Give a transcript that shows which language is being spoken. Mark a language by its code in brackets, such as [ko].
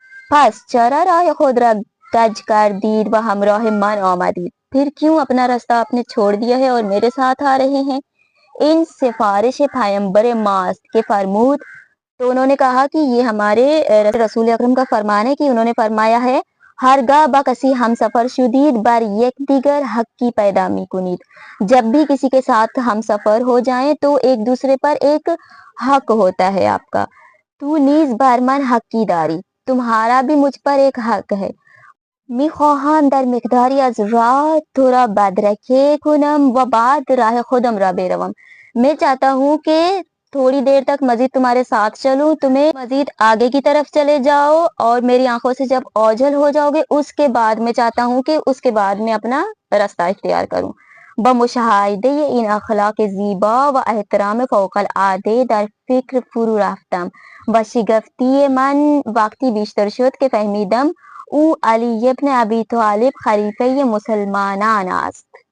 [fa] پس چرا راہ خود را کج کردید و ہمراہ من آمدید، [ur] پھر کیوں اپنا راستہ آپ نے چھوڑ دیا ہے اور میرے ساتھ آ رہے ہیں؟ [fa] ان سفارش پیغمبر ماست کے فرمود، [ur] تو انہوں نے کہا کہ یہ ہمارے رسول اکرم کا فرمان ہے کہ انہوں نے فرمایا ہے، [fa] ہرگاہ با کسی ہم سفر شدید بر یک دیگر حق کی پیدامی کنید، [ur] جب بھی کسی کے ساتھ ہم سفر ہو جائیں تو ایک دوسرے پر ایک حق ہوتا ہے آپ کا. [fa] تو نیز بر من حقی داری، [ur] تمہارا بھی مجھ پر ایک حق ہے. [fa] می خواهم در مقداری از راه تو را بدرکه کنم و بعد راه خودم را بروم. [ur] میں چاہتا ہوں کہ تھوڑی دیر تک مزید تمہارے ساتھ چلوں، تمہیں مزید آگے کی طرف چلے جاؤ اور میری آنکھوں سے جب اوجھل ہو جاؤ گے اس کے بعد میں چاہتا ہوں کہ اس کے بعد میں اپنا راستہ اختیار کروں. [fa] بمشاہدے این اخلاق زیبا و احترام فوق العاده در فکر فرو رفتم و شگفتی من وقتی بیشتر شد که فهمیدم او علی ابن ابی طالب خلیفه مسلمانان است.